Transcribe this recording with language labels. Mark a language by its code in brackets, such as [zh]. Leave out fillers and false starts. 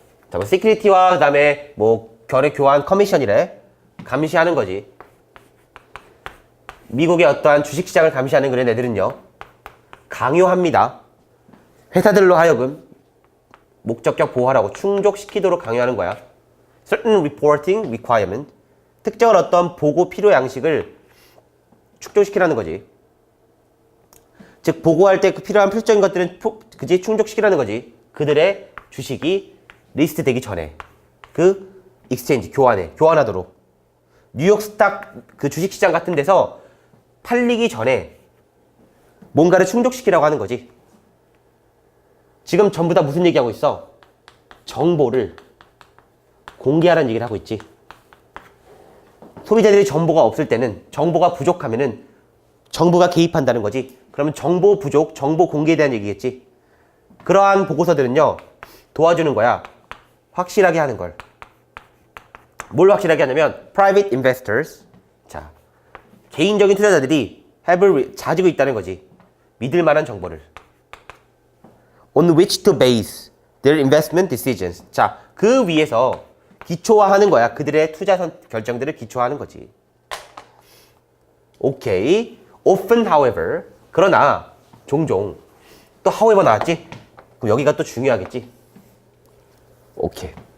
[ko] 자, 뭐 시큐리티와 그 다음에 뭐 거래 교환 커미션이래. 감시하는 거지. 미국의 어떠한 주식시장을 감시하는 그런 애들은요. 강요합니다. 회사들로 하여금 목적격 보호하라고 충족시키도록 강요하는 거야. [en] Certain reporting requirement. [ko] 특정한 어떤 보고 필요 양식을 축적시키라는 거지. 즉 보고할 때 그 필요한 필수적인 것들은 충족시키라는 거지. 그들의 주식이 리스트 되기 전에 그 익스체인지 교환하도록 뉴욕 스탁 그 주식시장 같은 데서 팔리기 전에 뭔가를 충족시키라고 하는 거지. 지금 전부 다 무슨 얘기하고 있어? 정보를 공개하라는 얘기를 하고 있지. 소비자들이 정보가 없을 때는, 정보가 부족하면은 정부가 개입한다는 거지. 그러면 정보 부족, 정보 공개에 대한 얘기겠지. 그러한 보고서들은요, 도와주는 거야. 확실하게 하는 걸. 뭘 확실하게 하냐면 [en] private investors, [ko] 자, 개인적인 투자자들이 가지고 있다는 거지. 믿을 만한 정보를. [en] On which to base their investment decisions. [ko] 자, 그 위에서 기초화하는 거야. 그들의 투자 결정들을 기초화하는 거지. [en] 오케이. Often, however. [ko] 그러나 종종 또 however 나왔지? 그럼 여기가 또 중요하겠지. 오케이.